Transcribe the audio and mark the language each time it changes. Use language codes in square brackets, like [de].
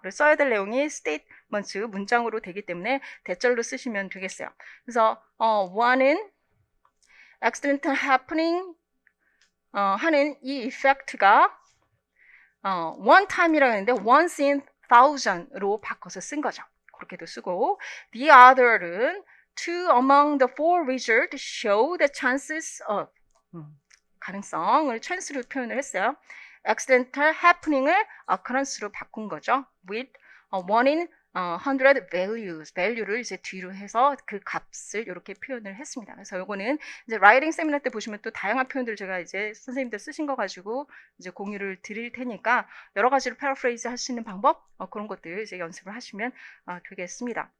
[ko] 그래서 써야 될 내용이 statements 문장으로 되기 때문에 대절로 쓰시면 되겠어요. [en] 그래서 one은 accidental happening 하는 이 effect가 one time이라고 했는데 once in thousand으로 [ko] 바꿔서 쓴 거죠. 그렇게도 쓰고 [en] the other는 two among the four results show the chances of 가능성을 chance로 [ko] 표현을 했어요. accidental happening을 occurrence로 바꾼 거죠. [en] with one in 100 value [ko] 를 이제 뒤로 해서 그 값을 이렇게 표현을 했습니다. 그래서 요거는 이제 라이팅 세미나 때 보시면 또 다양한 표현들 제가 이제 선생님들 쓰신 거 가지고 이제 공유를 드릴 테니까 여러 가지로 패러프레이즈 할 수 있는 방법 그런 것들 이제 연습을 하시면 되겠습니다.